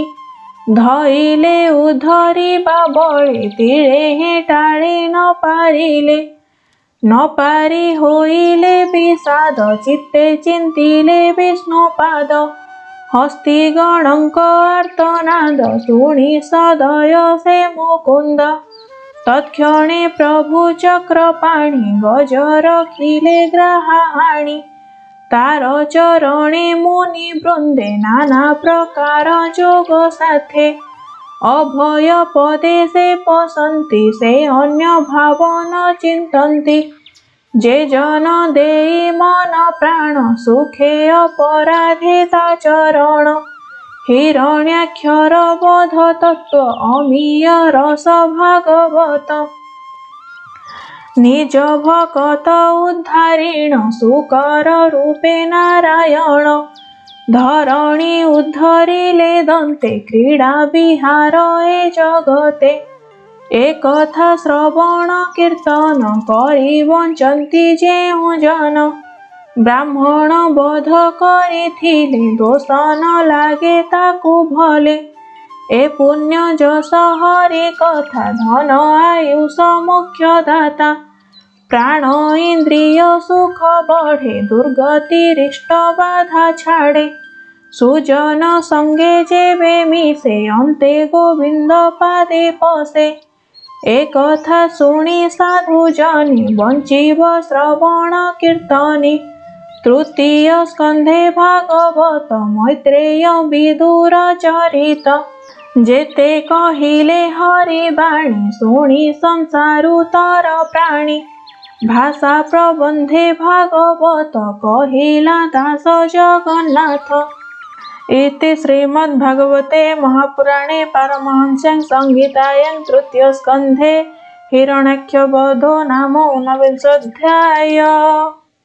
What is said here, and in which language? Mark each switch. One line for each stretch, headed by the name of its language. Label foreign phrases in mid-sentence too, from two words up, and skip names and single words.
Odia: ଧଇଲେ ଉଦ୍ଧରିବା ବଳେ ତିଳେ ହେ ଟାଳି ନ ପାରିଲେ। ନ ପାରି ହୋଇଲେ ବିଷାଦ ଚିତ୍ତେ ଚିନ୍ତିଲେ ବିଷ୍ଣୁପାଦ। ହସ୍ତୀ ଗଣଙ୍କ ଆର୍ତ୍ତନାଦ ଶୁଣି ସଦୟ ସେ ମୁକୁନ୍ଦ। ତତ୍କ୍ଷଣେ ପ୍ରଭୁ ଚକ୍ରପାଣି ଗଜ ରଖିଲେ ଗ୍ରାହାଣି। ତାର ଚରଣେ ମୁନି ବୃନ୍ଦେ ନାନା ପ୍ରକାର ଜୋଗ ସାଥେ। ଅଭୟ ପଦେ ସେ ପସନ୍ତି ସେ ଅନ୍ୟ ଭାବ ନ ଚିନ୍ତନ୍ତି। ଜେ ଜନ ଦେଇ ମନ ପ୍ରାଣ ସୁଖେ ଅପରାଧିତା ଚରଣ। ହିରଣ୍ୟାକ୍ଷର ବୋଧ ତତ୍ୱ ଅମୀୟ ରସ ଭାଗବତ। ନିଜ ଭକତ ଉଦ୍ଧାରିଣ ସୁକର ରୂପେ ନାରାୟଣ। ଧରଣୀ ଉଦ୍ଧରିଲେ ଦନ୍ତେ କ୍ରୀଡା ବିହାର ଏ ଜଗତେ। ଏକଥା ଶ୍ରବଣ କୀର୍ତ୍ତନ କରି ବଞ୍ଚନ୍ତି ଜେଉ ଜନ। ବ୍ରାହ୍ମଣ ବୋଧ କରିଥିଲେ ଦୋଷ ନ ଲାଗେ ତାକୁ ଭଲେ। ଏ ପୁଣ୍ୟ ଜସ ହରି କଥା ଧନ ଆୟୁଷ ମୁଖ୍ୟ ଦାତା। ପ୍ରାଣ ଇନ୍ଦ୍ରିୟ ସୁଖ ବଢେ ଦୁର୍ଗତି ରିଷ୍ଟ ବାଧା ଛାଡେ। ସୁଜନ ସଙ୍ଗେ ଜେବେ ମିଶେ ଅନ୍ତେ ଗୋବିନ୍ଦ ପାଦେ ପଶେ। ଏକ କଥା ଶୁଣି ସାଧୁ ଜନି ବଞ୍ଚିବ ଶ୍ରବଣ କୀର୍ତ୍ତନି। ତୃତୀୟ ସ୍କନ୍ଧେ ଭାଗବତ ମୈତ୍ରେୟ ବିଦୁର ଚରିତ। ଜେତେ କହିଲେ ହରି ବାଣୀ ଶୁଣି ସଂସାରୁ ତର ପ୍ରାଣୀ। ଭାଷା ପ୍ରବନ୍ଧେ ଭାଗବତ କହିଲା ଦାସ ଜଗନ୍ନାଥ।
Sanskrit: इति श्रीमद्भागवते महापुराणे पारमहंस्यां संहितायां तृतीय स्कंधे हिरण्याक्षवधो नाम 19 अध्याय।